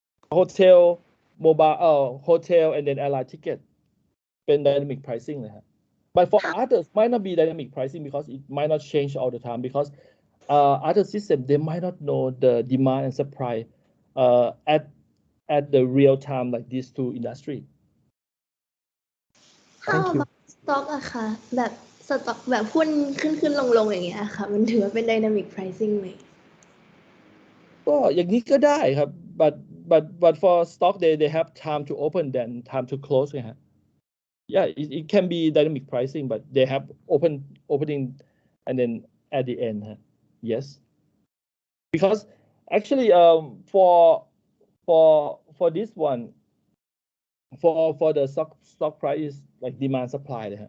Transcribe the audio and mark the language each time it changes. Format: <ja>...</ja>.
<en>Hotel, mobile, hotel, and then airline ticket, been dynamic pricing. But for others, might not be dynamic pricing because it might not change all the time because other systems, they might not know the demand and supply at the real time like these two industry. How about stock</en> <th>อะค่ะแบบสต็อกแบบหุ้นขึ้นลงอย่างเงี้ยค่ะมันถือว่าเป็น dynamic pricing ไหม ก็อย่างนี้ก็ได้ครับ</th> <en>but for stock they have time to open then time to close</en> <th>ไงฮะ</th> <en>yeah it can be dynamic pricing but they have opening and then at the end yes because actually for this one for the stock price is like demand supply</en>